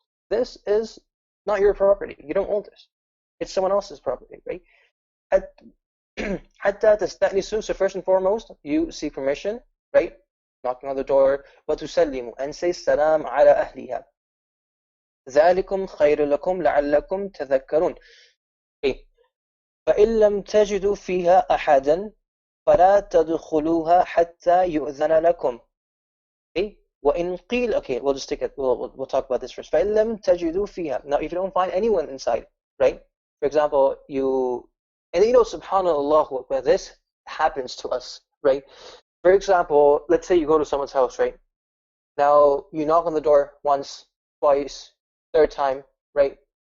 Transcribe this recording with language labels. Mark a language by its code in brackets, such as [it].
[en] This is not your property. You don't own this. It's someone else's property, right? [ar] حتى تستأنسوا. [en] So first and foremost, you seek permission, right? Knocking on the door. [ar] وتسلموا, [en] and say salam [ar] على أهلها. ذلكم خير لكم لعلكم تذكرون. [en] Okay. [ar] فإن لم تجدوا فيها أحدا فلا تدخلوها حتى يؤذن لكم. [en] Okay. [ar] وإن قيل, [en] okay, we'll just take it. We'll talk about this first. [ar] فإن لم تجدوا فيها. [en] Now, if you don't find anyone inside, right? For example, and you know, subhanallah, where this happens to us, right? For example, let's say you go to someone's house, right? Now you knock on the door once, twice, third time, right?